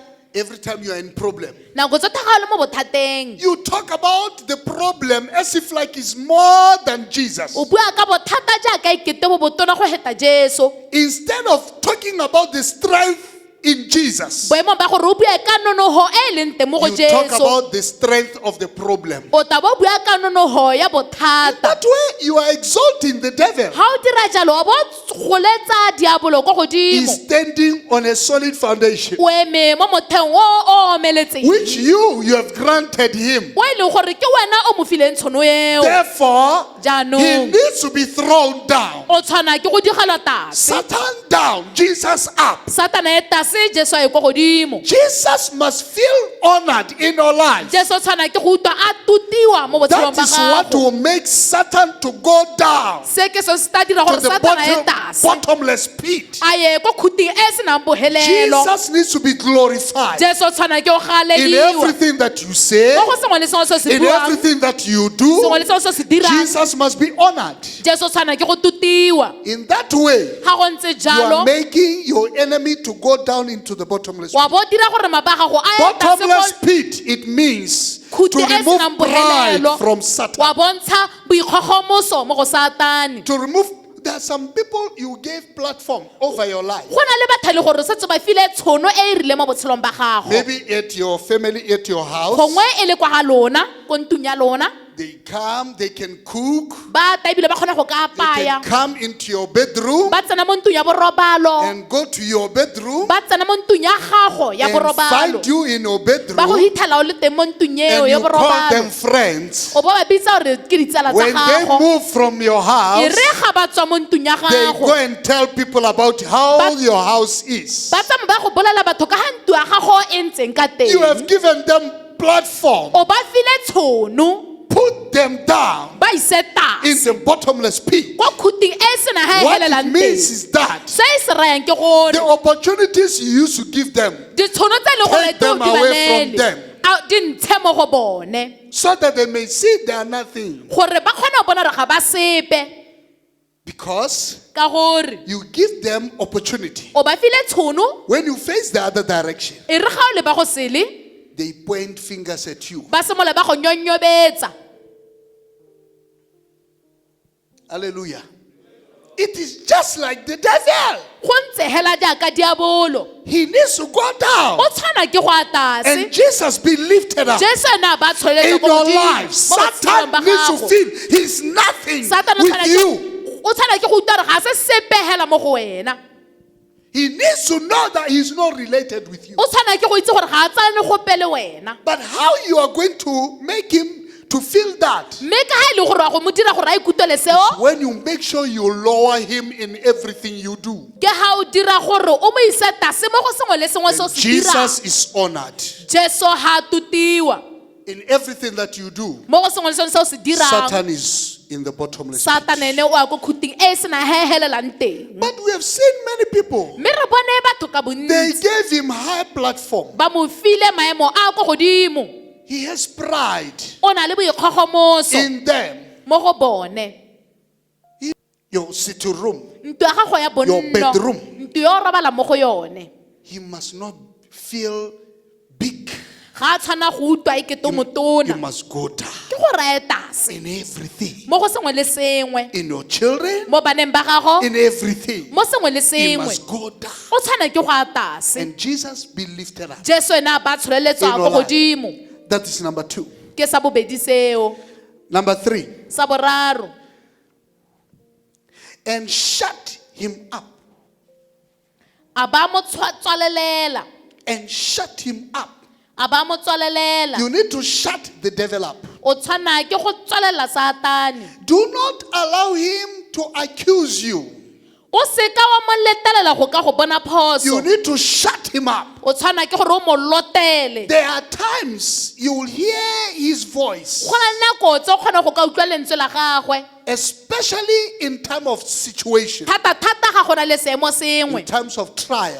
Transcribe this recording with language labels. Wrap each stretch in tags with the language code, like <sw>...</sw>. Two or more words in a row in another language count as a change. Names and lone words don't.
<en>Every time you are in problem,</en> <tn>nako tsotlhe ga o le mo bothateng</tn> <en>you talk about the problem as if like it's more than Jesus.</en> <tn>o bua ka bothata jaaka ekete bo botona go heta jesu</tn> <en>Instead of talking about the strength in Jesus,</en> <tn>boemong ba gore o bue ka nonoho e e leng teng mo go</tn> <en>you talk</en> <tn>jesu</tn> <en>about the strength of the problem.</en> <tn>o taba o bua ka nonoho ya bothata</tn> <en>That way, you are exalting the devil.</en> <tn>ga o dira jalo o bo goletsa diabolo ko godimo</tn> <en>He's standing on a solid foundation,</en> <tn>o eme mo motheong o omeletseng</tn> <en>which you have granted him.</en> <tn>o e leng gore ke wena o mo fileng tshono eo</tn> <en>Therefore, he</en> <tn>jaanong</tn> <en>needs to be thrown down.</en> <tn>o tshwana ke go digelwa tase</tn> <en>Satan down, Jesus up.</en> <tn>satana e tase jesu a ye ko godimo</tn> <en>Jesus must feel honored in your life.</en> <tn>jesu o tshwana ke go utlwa a tutiwa mo botshelong</tn> <en>That</en> <tn>ba</tn> <en>is what</en> <tn>gago</tn> <en>will make Satan to go down</en> <tn>se ke se se tla dira</tn> <en>to</en> <tn>gore</tn> <en>the</en> <tn>satana e tase</tn> <en>bottomless pit.</en> <tn>a ye ko khuting e senang bohelelo</tn> <en>Jesus needs to be glorified</en> <tn>jesu o tshwana ke go</tn> <en>in</en> <tn>galediwa</tn> <en>everything that you say,</en> <tn>mo go sengwe le sengwe se se</tn> <en>in</en> <tn>buang</tn> <en>everything that you</en> <tn>sengwe</tn> <en>do.</en> <tn>le sengwe se se dirang</tn> <en>Jesus must be honored.</en> <tn>jesu o tshwana ke go tutiwa</tn> <en>In that way,</en> <tn>ga go ntse</tn> <en>you are</en> <tn>jalo</tn> <en>making your enemy to go down into the bottomless</en> <tn>wa</tn> <en>pit.</en> <tn>bo dira gore maba gago a ye tase</tn> <en>Bottomless</en> <tn>mo</tn> <en>pit, it means to</en> <tn>khuti e</tn> <en>remove</en> <tn>senang</tn> <en>pride</en> <tn>bohelelo</tn> <en>from Satan.</en> <tn>wa bontsha boikgogomoso mo go satane</tn> <en>To remove, there are some people you gave platform over your life.</en> <tn>go na le batho le gore setse ba file tshono e e rile mo botshelong ba gago</tn> <en>Maybe at your family, at your house,</en> <tn>gongwe e le kwa ga lona ko ntung ya lona</tn> <en>they come, they can cook,</en> <tn>ba ta ebile ba kgona go ka</tn> <en>they</en> <tn>apaya</tn> <en>can come into your bedroom</en> <tn>ba tsena mo ntung ya borobalo</tn> <en>and go to your bedroom</en> <tn>ba tsena mo ntung ya gago ya</tn> <en>and</en> <tn>borobalo</tn> <en>find you in your</en> <tn>ba go</tn> <en>bedroom</en> <tn>hitlhela o le teng mo ntung eo</tn> <en>and</en> <tn>ya</tn> <en>you call them</en> <tn>borobalo</tn> <en>friends.</en> <tn>o ba ba bitsa gore ke ditsala tsa</tn> <en>When they</en> <tn>gago</tn> <en>move from your</en> <tn>e</tn> <en>house,</en> <tn>re ga ba tswa mo ntung ya</tn> <en>they go</en> <tn>gago</tn> <en>and tell people about how your house is.</en> <tn>ba tsamaya ba go bolela batho ka ga ntu ya gago e ntseng ka</tn> <en>You have</en> <tn>teng</tn> <en>given them platform.</en> <tn>o ba file tshono</tn> <en>Put them down</en> <tn>ba ise</tn> <en>in</en> <tn>tase</tn> <en>the bottomless pit.</en> <tn>kwa khuting e sena ga e</tn> <en>What it</en> <tn>helelang</tn> <en>means</en> <tn>teng</tn> <en>is that</en> <tn>se e se rayang ke gore</tn> <en>the opportunities you used to give them</en> <tn>ditšhono tse e leng gore</tn> <en>Take them away from them.</en> <tn>di ntshe mo go bone</tn> <en>so that they may see they are nothing.</en> <tn>gore ba kgone go bona gore ga ba sepe</tn> <en>Because</en> <tn>ka gore</tn> <en>you give them opportunity.</en> <tn>o ba file tshono</tn> <en>When you face the other direction,</en> <tn>e re ga o le ba go sele</tn> <en>they point fingers at you.</en> <tn>ba semola ba go nyonyobetsa</tn> <en>Hallelujah. It is just like the devil.</en> <tn>go ntse hela jaaka diabolo</tn> <en>He needs to go down.</en> <tn>o tshwana ke go a</tn> <en>And</en> <tn>tase</tn> <en>Jesus be lifted up.</en> <tn>jesu ene a ba tsholetse</tn> <en>In</en> <tn>ko</tn> <en>your</en> <tn>godimo,</tn> <en>life,</en> <tn>mo botshelong ba</tn> <en>Satan needs to</en> <tn>gago.</tn> <en>feel he's nothing</en> <tn>Satan o</tn> <en>with</en> <tn>tshwana</tn> <en>you.</en> <tn>ke- o tshwana ke go utlwa gore ga se sepe hela mo go wena</tn> <en>He needs to know that he's not related with you.</en> <tn>o tshwana ke go itse gore ga a tsane gope le wena</tn> <en>But how you are going to make him to feel that?</en> <tn>mme ka ga e le gore wa go mo dira gore a ikutlwele seo</tn> <en>When you make sure you lower him in everything you do.</en> <tn>ke ga o dira gore o mo ise tase mo go sengwe le sengwe se o</tn> <en>And</en> <tn>se dirang</tn> <en>Jesus is honored</en> <tn>jesu ga a tutiwa</tn> <en>in everything that you do.</en> <tn>mo go sengwe le sengwe se o se dirang</tn> <en>Satan is in the bottomless pit.</en> <tn>satane ene o ya ko khuting e sena ga e helelang teng</tn> <en>But we have seen many people.</en> <tn>mme re bone batho ka</tn> <en>They</en> <tn>bontsi</tn> <en>gave him high platform.</en> <tn>ba mo file maemo a ko godimo</tn> <en>He has pride</en> <tn>o na le boikgogomoso</tn> <en>in them.</en> <tn>mo go bone.</tn> <en>your sitting room.</en> <tn>Ntlo ya gago ya</tn> <en>Your</en> <tn>bonno.</tn> <en>bedroom.</en> <tn>Ntlo yo robala mo go yone.</tn> <en>He must not feel big.</en> <tn>Ga a tshwana go utlwa e kete o</tn> <en>You</en> <tn>motona.</tn> <en>must go down</en> <tn>Ke go raya tase.</tn> <en>in everything.</en> <tn>Mo go sengwe le sengwe.</tn> <en>In your children,</en> <tn>Mo baneng ba gago.</tn> <en>in everything.</en> <tn>Mo sengwe le</tn> <en>You</en> <tn>sengwe.</tn> <en>must go down.</en> <tn>O tshwana ke go a tase.</tn> <en>And Jesus be lifted up.</en> <tn>Jesu ena ba tshoreletswa</tn> <en>In</en> <tn>go</tn> <en>your life.</en> <tn>godimo.</tn> <en>That is number 2.</en> <tn>Ke sa bobedi seo.</tn> <en>Number 3.</en> <tn>Sa boraro.</tn> <en>And shut him up.</en> <tn>A ba mo tswalelela.</tn> <en>And shut him up.</en> <tn>A ba mo tswalelela.</tn> <en>You need to shut the devil up.</en> <tn>O tshwana ke go tswalela Satane.</tn> <en>Do not allow him to accuse you.</en> <tn>O se ka wa mo letelela go ka go bona</tn> <en>You</en> <tn>phoso.</tn> <en>need to shut him up.</en> <tn>O tshwana ke gore o mo lotele.</tn> <en>There are times you will hear his voice,</en> <tn>Go na le nako tse o kgona go ka utlwa lentswe la gagwe.</tn> <en>especially in time of situation,</en> <tn>Thata ga go na le seemo sengwe.</tn> <en>in times of trial.</en>